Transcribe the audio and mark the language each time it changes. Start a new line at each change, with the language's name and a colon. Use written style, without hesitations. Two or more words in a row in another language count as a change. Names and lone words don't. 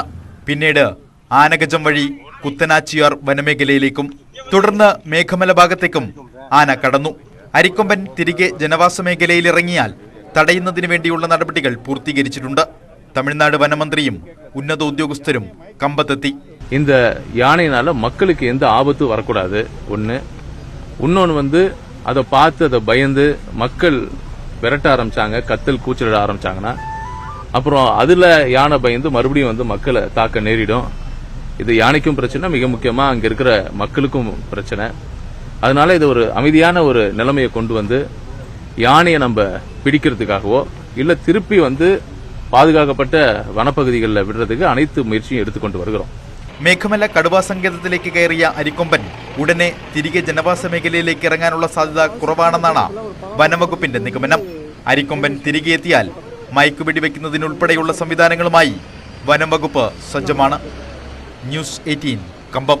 Malayalam: പിന്നീട് ആനഗജം വഴി കുത്തനാച്ചിയാർ വനമേഖലയിലേക്കും തുടർന്ന് മേഘമല ഭാഗത്തേക്കും ആന കടന്നു. അരിക്കൊമ്പൻ തിരികെ ജനവാസ മേഖലയിൽ ഇറങ്ങിയാൽ തടയുന്നതിന് വേണ്ടിയുള്ള നടപടികൾ പൂർത്തീകരിച്ചിട്ടുണ്ട്. തമിഴ്നാട് വനമന്ത്രിയും ഉന്നത ഉദ്യോഗസ്ഥരും കമ്പത്തെത്തി.
Tamil: இந்த யானையினால மக்களுக்கு எந்த ஆபத்து வரக்கூடாது ஒன்று. இன்னொன்று அதை பார்த்து அதை பயந்து மக்கள் விரட்ட ஆரம்பிச்சாங்க, கத்தல் கூச்சலிட ஆரம்பிச்சாங்கன்னா அப்புறம் அதுல யானை பயந்து மறுபடியும் மக்களை தாக்க நேரிடும். இது யானைக்கும் பிரச்சனை, மிக முக்கியமா அங்க இருக்கிற மக்களுக்கும் பிரச்சனை. அதனால இது ஒரு அமைதியான ஒரு நிலைமையை கொண்டு வந்து யானையை நம்ம பிடிக்கிறதுக்காகவோ இல்ல திருப்பி பாதுகாக்கப்பட்ட வனப்பகுதிகளில் விடுறதுக்கு அனைத்து முயற்சியும் எடுத்துக்கொண்டு வருகிறோம்.
Malayalam: മേഘമല കടുവാ സങ്കേതത്തിലേക്ക് കയറിയ അരിക്കൊമ്പൻ ഉടനെ തിരികെ ജനവാസ മേഖലയിലേക്ക് ഇറങ്ങാനുള്ള സാധ്യത കുറവാണെന്നാണ് വനംവകുപ്പിന്റെ നിഗമനം. അരിക്കൊമ്പൻ തിരികെ എത്തിയാൽ മയക്കുവെടി വെക്കുന്നതിനുൾപ്പെടെയുള്ള സംവിധാനങ്ങളുമായി വനംവകുപ്പ് സജ്ജമാണ്. ന്യൂസ് 18 കമ്പം.